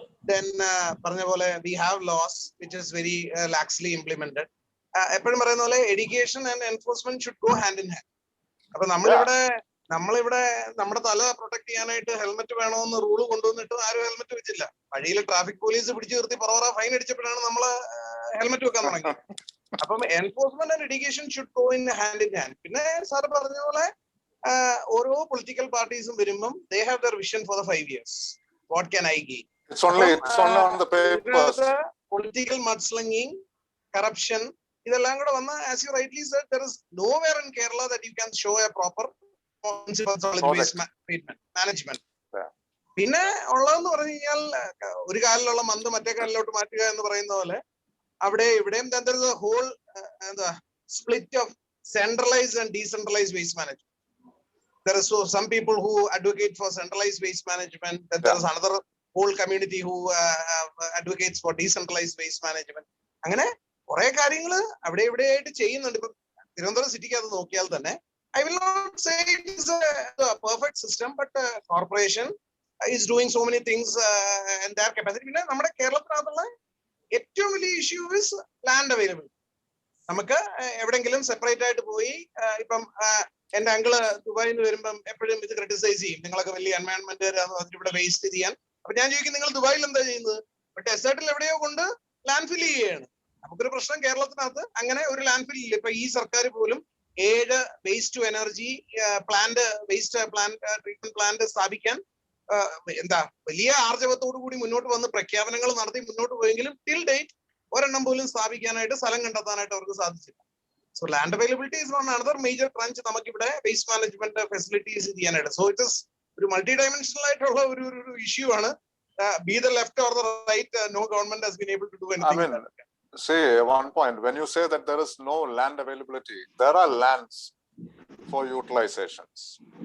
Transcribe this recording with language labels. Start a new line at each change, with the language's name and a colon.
English: Then
Malayalam: പറഞ്ഞ പോലെ
English: we have laws which is very laxly implemented.
Malayalam: എപ്പോഴും പറയുന്ന പോലെ
English: education and enforcement should go hand in hand.
Malayalam: അപ്പൊ നമ്മളിവിടെ നമ്മുടെ തല പ്രൊട്ടക്ട് ചെയ്യാനായിട്ട് ഹെൽമെറ്റ് വേണമെന്ന് റൂള് കൊണ്ടുവന്നിട്ട് ആരും ഹെൽമെറ്റ് വെച്ചില്ല. വഴിയിൽ ട്രാഫിക് പോലീസ് പിടിച്ചു നിർത്തി പറവറ ഫൈൻ അടിച്ചപ്പോഴാണ് നമ്മള് ഹെൽമെറ്റ് വെക്കാൻ തുടങ്ങിയത്. അപ്പം
English: enforcement and education should go in hand
Malayalam: in hand. പിന്നെ സാർ പറഞ്ഞ പോലെ ഓരോ പൊളിറ്റിക്കൽ പാർട്ടീസും വരുമ്പം
English: they have their vision for the 5 years. What can I gain? It's only on the papers. Political mudslinging, corruption,
Malayalam: ഇതെല്ലാം കൂടെ വന്ന,
English: as you rightly said, there is nowhere in Kerala that you can show a proper municipal solid waste management.
Malayalam: പിന്നെ ഉള്ളതെന്ന് പറഞ്ഞു കഴിഞ്ഞാൽ ഒരു കാലിലുള്ള month മറ്റേ കാലിലോട്ട് മാറ്റുക എന്ന് പറയുന്ന പോലെ അവിടെ ഇവിടെയും
English: there is a whole split of centralized and decentralized waste management. There is some people who advocate for centralized waste management. Then there is another whole community who advocates for decentralized waste management.
Malayalam: അങ്ങനെ കുറെ കാര്യങ്ങൾ അവിടെ ഇവിടെയായിട്ട് ചെയ്യുന്നുണ്ട്. ഇപ്പൊ തിരുവനന്തപുരം സിറ്റിക്ക് അത് നോക്കിയാൽ തന്നെ,
English: I will not say it is a perfect system, but corporation is doing so many things in their capacity.
Malayalam: പിന്നെ നമ്മുടെ കേരളത്തിനകത്തുള്ള ഏറ്റവും വലിയ ഇഷ്യൂ ഇസ് ലാൻഡ് അവൈലബിൾ. നമുക്ക് എവിടെങ്കിലും സെപ്പറേറ്റ് ആയിട്ട് പോയി, ഇപ്പം എന്റെ അങ്കിള് ദുബായിൽ നിന്ന് വരുമ്പം എപ്പോഴും ഇത് ക്രിട്ടിസൈസ് ചെയ്യും, നിങ്ങളൊക്കെ വലിയ എൻവയോൺമെന്റ് ഇവിടെ വേസ്റ്റ് ചെയ്യാൻ. അപ്പൊ ഞാൻ ചോദിക്കും, നിങ്ങൾ ദുബായിൽ എന്താ ചെയ്യുന്നത്? ഡെസേർട്ടിൽ എവിടെയോ കൊണ്ട് ലാൻഡ് ഫിൽ ചെയ്യുകയാണ്. നമുക്കൊരു പ്രശ്നം കേരളത്തിനകത്ത് അങ്ങനെ ഒരു ലാൻഡ് ഫിൽ ഇല്ല. ഇപ്പൊ ഈ സർക്കാർ പോലും 7 waste to energy waste treatment plant സ്ഥാപിക്കാൻ വലിയ ആർജവത്തോടു കൂടി മുന്നോട്ട് വന്ന് പ്രഖ്യാപനങ്ങൾ നടത്തി മുന്നോട്ട് പോയെങ്കിലും ടിൽ ഡേറ്റ് ഒരെണ്ണം പോലും സ്ഥാപിക്കാനായിട്ട് സ്ഥലം കണ്ടെത്താനായിട്ട് അവർക്ക് സാധിച്ചില്ല.
English: so land availability is one another major crunch
Malayalam: നമുക്കിവിടെ വേസ്റ്റ് മാനേജ്മെന്റ് ഫെസിലിറ്റീസ് ചെയ്യാനായിട്ട്.
English: so it is
Malayalam: ഒരു മൾട്ടി ഡയമെൻഷണൽ ആയിട്ടുള്ള ഒരു ഇഷ്യൂ ആണ്.
English: Be the left or the right, no government has been able to do anything. See, one point, when you say that there is no land availability, there are lands for utilizations.